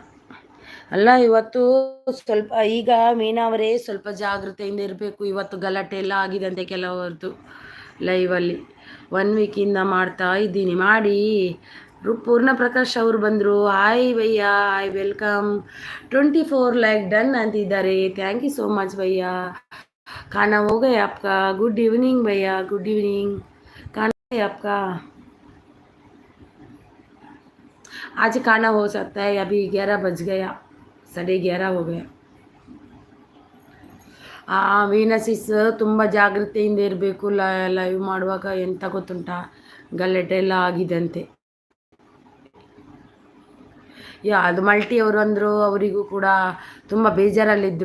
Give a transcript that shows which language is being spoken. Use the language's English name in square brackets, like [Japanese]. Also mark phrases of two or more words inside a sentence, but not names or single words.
[Kannada] ಅಲ್ಲ, ಇವತ್ತು ಸ್ವಲ್ಪ ಈಗ ಮೀನಾ ಅವರೇ ಸ್ವಲ್ಪ ಜಾಗ್ರತೆಯಿಂದ ಇರಬೇಕು. ಇವತ್ತು ಗಲಾಟೆ ಎಲ್ಲ ಆಗಿದಂತೆ ಕೆಲವರದ್ದು ಲೈವಲ್ಲಿ. 1 ವೀಕಿಂದ ಮಾಡ್ತಾ ಇದ್ದೀನಿ. ಮಾಡಿ. ಪೂರ್ಣ ಪ್ರಕಾಶ್ ಅವರು ಬಂದರು. [English] hi bhaiya, hi, welcome. 24 like done ಅಂತಿದ್ದಾರೆ, thank you so much bhaiya. [Hindi] खाना हो गया आपका? [English] good evening bhaiya, good evening. [Hindi] खाना है आपका? आज खाना हो सकता है, अभी 11 बज गया, 11:30 हो गया. [Kannada] ವೀನಸಿಸ್ ತುಂಬ ಜಾಗ್ರತೆಯಿಂದ ಇರಬೇಕು. ಲೈವ್ ಮಾಡುವಾಗ ಎಂತ ಗೊತ್ತುಂಟಾ, ಗಲಾಟೆ ಎಲ್ಲ ಆಗಿದಂತೆ. ಅದು ಮಲ್ಟಿ ಅವರು ಅಂದರು, ಅವರಿಗೂ ಕೂಡ ತುಂಬ ಬೇಜಾರಲ್ಲಿದ್ದರು.